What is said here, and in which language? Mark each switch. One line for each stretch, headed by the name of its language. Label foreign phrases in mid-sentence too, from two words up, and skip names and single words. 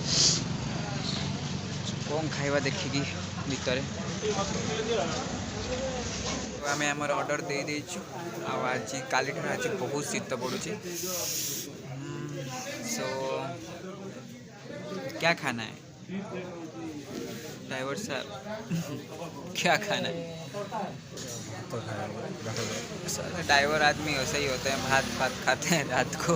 Odia: କ'ଣ ଖାଇବା ଦେଖିକି ଭିତରେ ଆମେ ଆମର ଅର୍ଡ଼ର ଦେଇଦେଇଛୁ। ଆଉ ଆଜି କାଲିଠାରୁ ଆଜି ବହୁତ ଶୀତ ପଡ଼ୁଛି।
Hindi: सो क्या खाना है ड्राइवर साहब? क्या खाना है? सर ड्राइवर आदमी वैसे ही होते हैं, भात भात खाते हैं रात को।